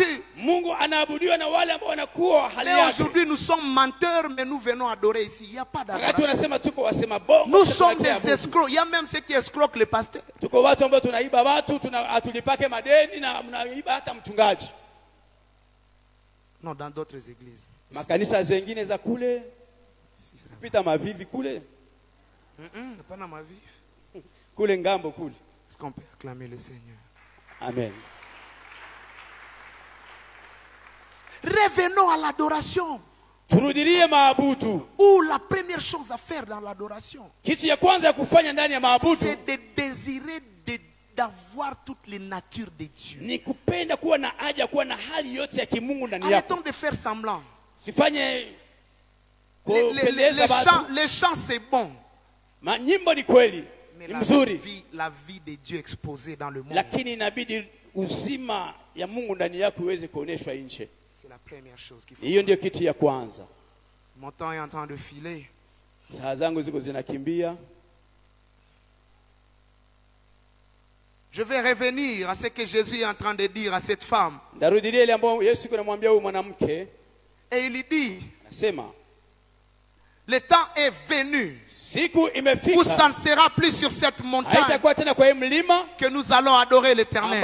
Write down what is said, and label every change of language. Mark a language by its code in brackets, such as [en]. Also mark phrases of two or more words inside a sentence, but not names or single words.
[fr] Mais aujourd'hui nous sommes menteurs, mais nous venons adorer ici. Il n'y a pas d'adoration. Nous sommes des escrocs. Il y a même ceux qui escroquent les pasteurs. Non, dans d'autres églises. [sw] Makanisa zengine za kule kupita mavivi kule. [fr] Pas dans ma vie. [sw] Kule ngambo kule. [fr] Est-ce qu'on peut acclamer le Seigneur? Amen. Revenons à l'adoration. [sw] Turudilie maabudu. [fr] Ou la première chose à faire dans l'adoration, [sw] kitu ya kwanza ya kufanya ndani ya maabudu, [fr] c'est de désirer d'avoir toutes les natures de Dieu. [sw] Ni kupenda kuwa na haja kuwa na hali yote ya kimungu ndani yako. [fr] Arrêtons de faire semblant. [sw] Sifanye [fr] les chants c'est bon. [sw] Nyimbo ni kweli, ni mzuri. [fr] La vie de Dieu exposée dans le monde. [sw] Lakini inabidi uzima ya Mungu ndani yako iweze kuoneshwa nje. [fr] C'est la première chose qu'il faut. [sw] Hiyo ndio kitu ya kwanza. [fr] Mon temps est en train de filer. [sw] Saa zangu ziko zinakimbia. [fr] Je vais revenir à ce que Jésus est en train de dire à cette femme. Et il dit, le temps est venu où ça ne sera plus sur cette montagne que nous allons adorer l'Éternel.